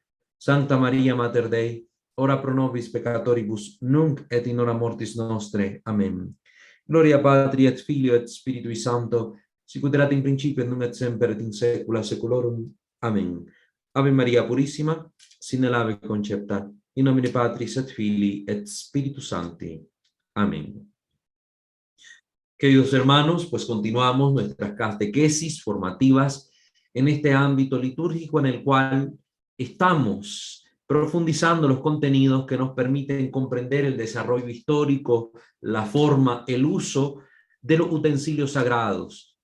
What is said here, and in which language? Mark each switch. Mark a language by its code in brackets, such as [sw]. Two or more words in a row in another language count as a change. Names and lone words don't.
[la] Sancta Maria, Mater Dei, ora pro nobis peccatoribus, nunc et in hora mortis nostre. Amen. Gloria Patri et Filio et Spiritui Sancto, sicut erat in principio et nunc et semper et in saecula saeculorum. Amen. Ave Maria Purissima, sine ave concepta, in nomine Patris et Filii et Spiritus Sancti. [es] Amén. Queridos hermanos, pues continuamos nuestras catequesis formativas en este ámbito litúrgico en el cual estamos profundizando los contenidos que nos permiten comprender el desarrollo histórico, la forma, el uso de los utensilios sagrados.